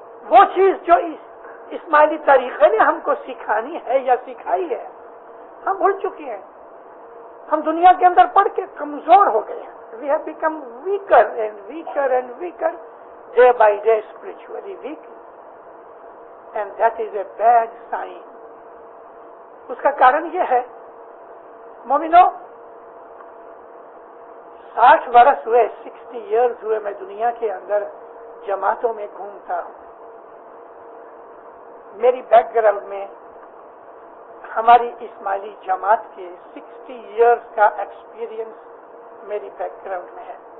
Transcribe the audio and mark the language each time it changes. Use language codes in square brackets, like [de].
[ur] وہ چیز جو اسماعیلی طریقے نے ہم کو سکھانی ہے یا سکھائی ہے، ہم بھول چکے ہیں. ہم دنیا کے اندر پڑھ کے کمزور ہو گئے ہیں. [en] We have become weaker and weaker and weaker day by day, spiritually weak, and that is a bad sign. [ur] اس کا کارن یہ ہے مومنو، 60 برس ہوئے، 60 ایئرز ہوئے میں دنیا کے اندر جماعتوں میں گھومتا ہوں. میری بیک گراؤنڈ میں ہماری اسماعیلی جماعت کے 60 ایئرز کا ایکسپیرینس میری بیک گراؤنڈ میں ہے.